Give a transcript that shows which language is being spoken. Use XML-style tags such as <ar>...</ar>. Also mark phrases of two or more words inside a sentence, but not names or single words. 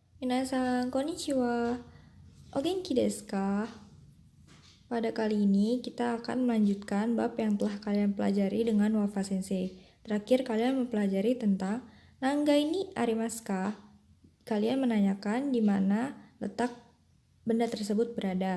<ja>皆さんこんにちは. お元気ですか?</ja> <id>Pada kali ini kita akan melanjutkan bab yang telah kalian pelajari dengan Wafa Sensei. Terakhir kalian mempelajari tentang</id> <ja>何階にありますか?</ja> <id>Kalian menanyakan di mana letak benda tersebut berada.</id>